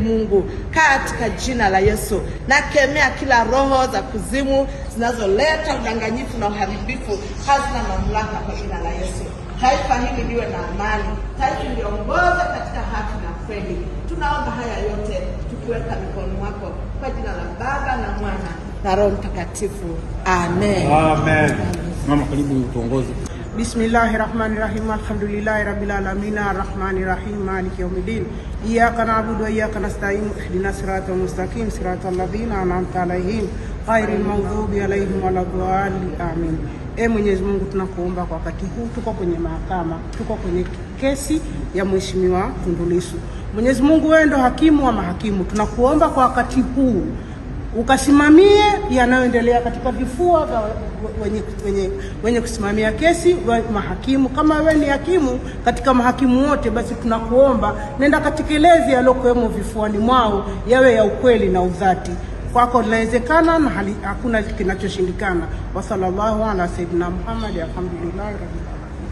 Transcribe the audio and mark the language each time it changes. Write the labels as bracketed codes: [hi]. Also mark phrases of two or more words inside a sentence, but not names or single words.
[sw] Mungu, katika jina la Yesu nakemea kila roho za kuzimu zinazoleta udanganyifu na uharibifu, hazina mamlaka kwa jina la Yesu. Taifa hili liwe na amani, taifa liongoze katika haki na kweli. Tunaomba haya yote tukiweka mikononi mwako, kwa jina la Baba na Mwana na Roho Mtakatifu. Amen. Amen. Mama, karibu tuongoze. [ar] بسم الله الرحمن الرحيم. الحمد لله رب العالمين الرحمن الرحيم مالك يوم الدين. إياك نعبد وإياك نستعين. اهدنا الصراط المستقيم صراط الذين أنعمت عليهم غير المغضوب عليهم ولا الضالين. Amin. [sw] Mwenyezi Mungu, tunakuomba kwa wakati huu tuko kwenye mahakama, tuko kwenye kesi ya Mheshimiwa Tundu Lissu. Mwenyezi Mungu, wewe ndo hakimu wa mahakimu. Tunakuomba kwa wakati huu ukasimamie yanayoendelea katika vifua vya wenye kusimamia kesi wa mahakimu. Kama wewe ni hakimu katika mahakimu wote, basi tunakuomba nenda katekeleze yalokuwemo vifuani mwao yawe ya ukweli na udhati. Kwako linawezekana na hakuna kinachoshindikana. [ar] وصلى الله على سيدنا محمد. الحمد لله رب العالمين.